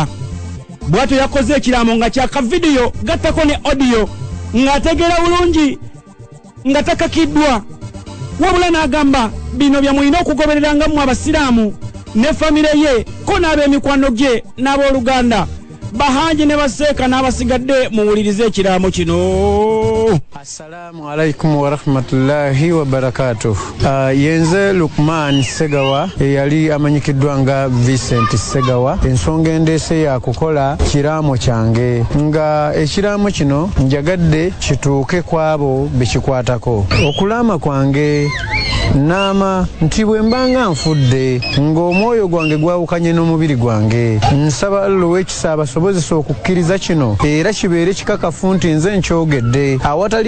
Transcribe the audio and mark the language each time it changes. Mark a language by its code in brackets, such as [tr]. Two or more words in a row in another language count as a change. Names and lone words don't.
[lg] Bw'atyo yakoze ekiraamo nga kyaka vidiyo gattako ne audio ng'ategeera bulungi nga takakiddwa. Wabula n'agamba bino bya mulina okugoberera nga mmwe abasiraamu ne famire ye ko n'ab'emikwano gye n'abooluganda bahanji ne baseeka n'abasigadde muwulirize ekiraamo kino. [ar] السلام عليكم ورحمة الله وبركاته. [lg] Yenze Lukman Segawa yali amanyikiddwa nga Vincent Segawa. Ensonga endeese ya kukola kiraamo kyange nga ekiraamo kino njagadde kituuke kwabo bekikwatako. Okulama kwange nama nti bwe mbanga nfudde ng'omwoyo gwange gwawukanye n'omubiri gwange nsaba Allah ow'ekisa abasobozesa okukkiriza kino era kibeere kikakafu nti nze nkyogedde awatali